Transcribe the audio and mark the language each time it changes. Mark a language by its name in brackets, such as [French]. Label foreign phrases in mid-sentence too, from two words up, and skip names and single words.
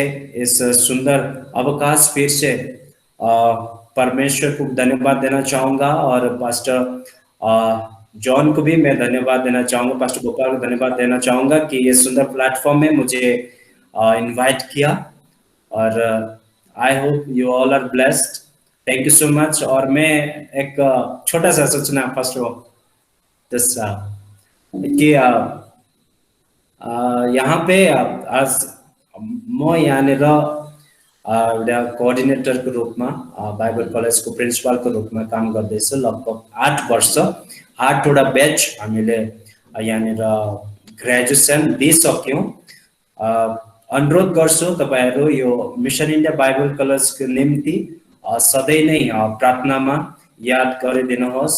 [Hindi] इस सुंदर अवकाश फिर से परमेश्वर को धन्यवाद देना चाहूंगा और पास्टर जॉन को भी मैं धन्यवाद देना चाहूंगा, पास्टर गोपाल को धन्यवाद देना चाहूंगा कि ये सुंदर प्लेटफॉर्म में मुझे इनवाइट किया। [English] और I hope you all are blessed. Thank you so much. [Hindi] और मैं एक छोटा सा सूचना फर्स्ट कि यहाँ पे आज [Nepali] म यहाँनिर एउटा कोअर्डिनेटरको रूपमा बाइबल कलेजको प्रिन्सिपलको रूपमा काम गर्दैछु। लगभग 8 वर्ष 8वटा ब्याच हामीले यहाँनिर ग्रेजुएसन दिइसक्यौँ। अनुरोध गर्छु तपाईहरु यो मिशन इन्डिया बाइबल कलेजको निम्ति सधैँ नै प्रार्थनामा याद गरिदिनुहोस्।